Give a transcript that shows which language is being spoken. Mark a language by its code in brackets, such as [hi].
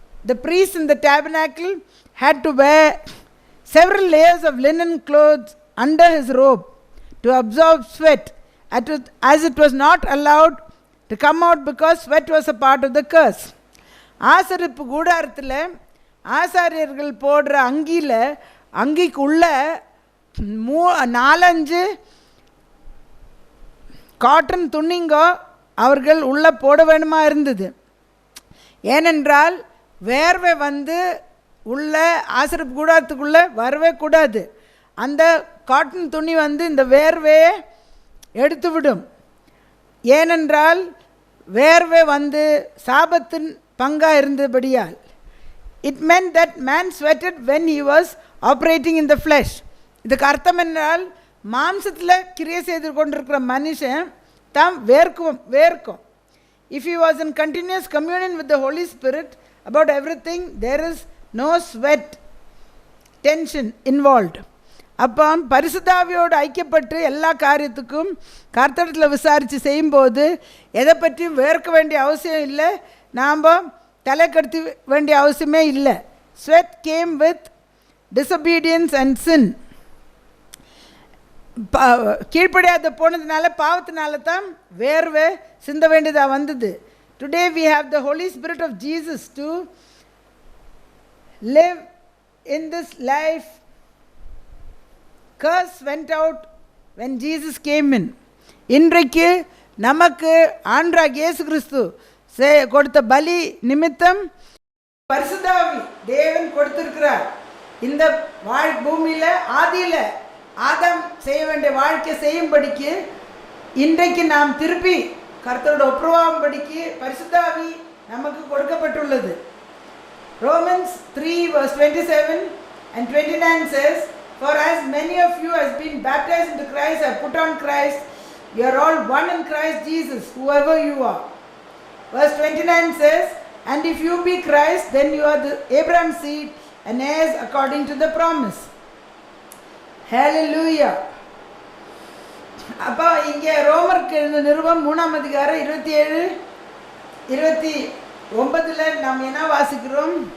[en] the priest in the tabernacle had to wear several layers of linen clothes under his robe to absorb sweat, as it was not allowed to come out because sweat was a part of the curse. [ta] ஆசரிப்பு கூடாரத்தில் ஆசாரியர்கள் போடுற அங்கிக்குள்ள 4-5 cotton துணிங்கோ அவர்கள் உள்ளே போட வேணுமா இருந்தது. ஏனென்றால் வேர்வை உள்ள ஆசரிப்பு கூடாரத்துக்குள்ளே வரவே கூடாது. அந்த காட்டன் துணி இந்த வேர்வையை எடுத்துவிடும். ஏனென்றால் வேர்வை சாபத்தின் பங்காக இருந்தபடியால். [en] It meant that man sweated when he was operating in the flesh. [ta] இதுக்கு அர்த்தம் என்றால் மாம்சத்தில் கிரியை செய்து கொண்டிருக்கிற மனுஷன் தாம் வேர்க்கும். [en] If he was in continuous communion with the Holy Spirit about everything, there is no sweat tension involved. [ta] அப்போ பரிசுத்தாவியோடு ஐக்கியப்பட்டு எல்லா காரியத்துக்கும் கர்த்தரிடத்தில் விசாரித்து செய்யும்போது எதை பற்றியும் வேர்க்க வேண்டிய அவசியம் இல்லை, நாம் தலை கடுத்த வேண்டிய அவசியமே இல்லை. [en] Sweat came with disobedience and sin. [ta] கீழ்ப்படியாத போனதுனால பாவத்தினால தான் வேர்வை சிந்த வேண்டியதாக வந்தது. [en] Today we have the Holy Spirit of Jesus to live in this life. curse went out when Jesus came in. [ta] இன்றைக்கு நமக்கு ஆண்டவராகிய இயேசு கிறிஸ்து கொடுத்த பலி நிமித்தம் பரிசுத்தாவி தேவன் கொடுத்திருக்கிறார். இந்த பூமியில் ஆதியில் ஆதாம் செய்ய வேண்டிய வாழ்க்கை செய்யும்படிக்கு இன்றைக்கு நாம் திருப்பி கர்த்தரோட ஒப்புரவாகும்படிக்கு பரிசுத்தாவி நமக்கு கொடுக்கப்பட்டுள்ளது. [en] Romans 3:27 and 29 says, for as many of you as been baptized into Christ have put on Christ, you are all one in Christ Jesus, whoever you are. Verse 29 says, and if you be Christ, then you are the Abraham's seed and heirs according to the promise. Hallelujah. [ta] அப்போ இங்கே ரோமருக்கு எழுதின நிருபம் 3ஆம் அதிகாரம் 27-29 நாம் என்ன வாசிக்கிறோம்?